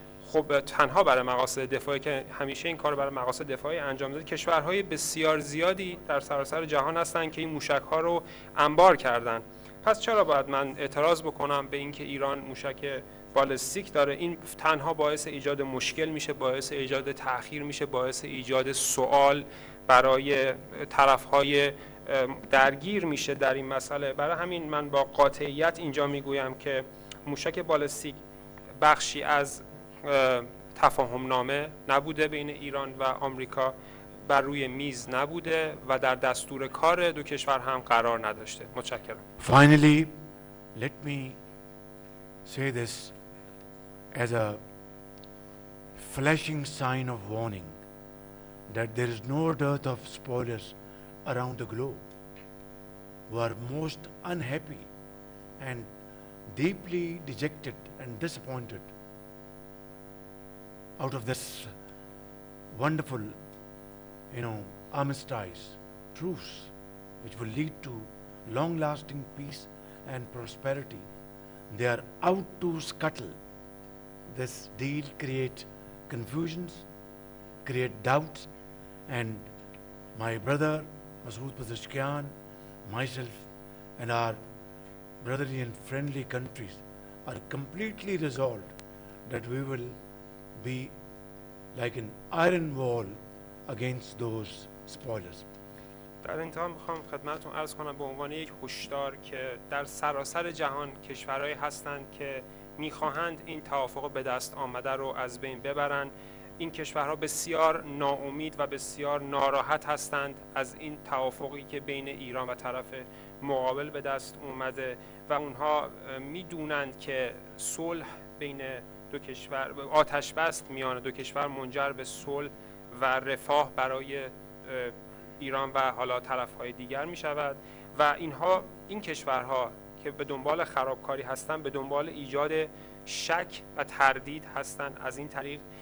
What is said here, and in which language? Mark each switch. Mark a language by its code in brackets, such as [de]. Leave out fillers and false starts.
[fa] خب تنها برای مقاصد دفاعی که همیشه این کار برای مقاصد دفاعی انجام داده، کشورهای بسیار زیادی در سراسر جهان هستند که این موشک ها رو انبار کردن، پس چرا باید من اعتراض بکنم به اینکه ایران موشک بالستیک داره؟ این تنها باعث ایجاد مشکل میشه، باعث ایجاد تاخیر میشه، باعث ایجاد سوال برای طرف های درگیر میشه در این مسئله. برای همین من با قاطعیت اینجا میگویم که موشک بالستیک بخشی از تفاهم نامه نبوده بین ایران و آمریکا، بر روی میز نبوده و در دستور کار دو کشور هم قرار نداشته. متشکرم. [en] Finally, let me say this as a flashing sign of warning that there is no dearth of spoilers around the globe who are most unhappy and deeply dejected and disappointed out of this wonderful, you know, armistice, truce, which will lead to long-lasting peace and prosperity. They are out to scuttle this deal, create confusions, create doubts, and my brother Masroor Pazishkian, myself, and our brotherly and friendly countries are completely resolved that we will be like an iron wall against those spoilers. [fa] در انتها میخوام خدمتتون عرض کنم به عنوان یک هشدار که در سراسر جهان کشورهایی هستند که میخواهند این توافق به دست آمده رو از بین ببرن. این کشورها بسیار ناامید و بسیار ناراحت هستند از این توافقی که بین ایران و طرف مقابل به دست اومده و اونها میدونند که صلح بین دو کشور، آتش بس میان دو کشور منجر به صلح و رفاه برای ایران و حالا طرف‌های دیگر می‌شود و اینها، این کشورها که به دنبال خرابکاری هستند، به دنبال ایجاد شک و تردید هستند از این طریق.